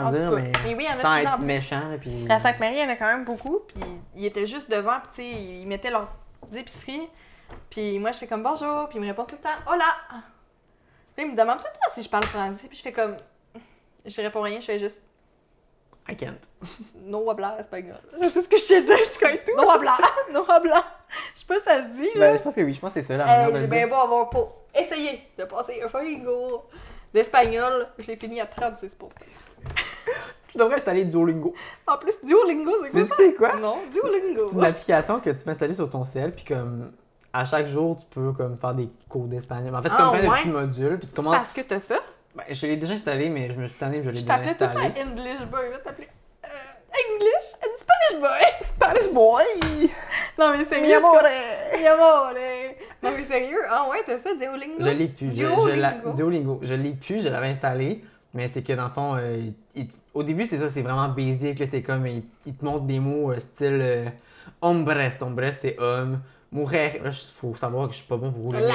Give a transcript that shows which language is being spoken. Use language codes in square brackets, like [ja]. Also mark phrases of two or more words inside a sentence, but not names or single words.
[fr] En dire, tout cas, mais. mais oui, il y en a de sans plus en être plus. méchant, là, puis. À Sainte-Marie, il y en a quand même beaucoup, puis ils étaient juste devant, puis tu sais, ils mettaient leurs épiceries, puis moi, je fais comme bonjour, puis ils me répondent tout le temps hola. Puis ils me demandent tout le temps si je parle français, puis je fais comme. Je réponds rien, je fais juste [en] I can't. [es] no habla espagnol. [fr] C'est tout ce que je sais dire, je suis comme tout. [es] No habla, no habla. [fr] Je sais pas si ça se dit, là. Ben, je pense que oui, je pense que c'est ça la manière de J'ai le bien dire. beau avoir pour essayer de passer un fucking cours d'espagnol, je l'ai fini à 36%. Tu devrais installer Duolingo. En plus, Duolingo, c'est quoi Tu ça? sais quoi? Non, Duolingo. C'est une application que tu peux installer sur ton cell, puis comme à chaque jour, tu peux comme faire des cours d'espagnol. En fait, c'est Ah, comme plein de ouais? petits modules, puis tu C'est commences. parce que t'as ça? Ben, je l'ai déjà installé, mais je me suis tanné, je l'ai Je t'appelais tout le désinstallé. temps [en] English Boy, [fr] je vais t'appeler [en] English and Spanish Boy. Spanish boy! [fr] Non mais sérieux. [it] Mi amore! Mi amore. [fr] Non mais sérieux, ah ouais, t'as ça, Duolingo? Je l'ai plus. Duolingo. Duolingo. Je l'ai plus, je l'avais installé, mais c'est que dans le fond, au début, c'est ça, c'est vraiment basic, là, c'est comme, il te montre des mots style hombres, hombres c'est homme. Mujer, là, faut savoir que je suis pas bon pour rouler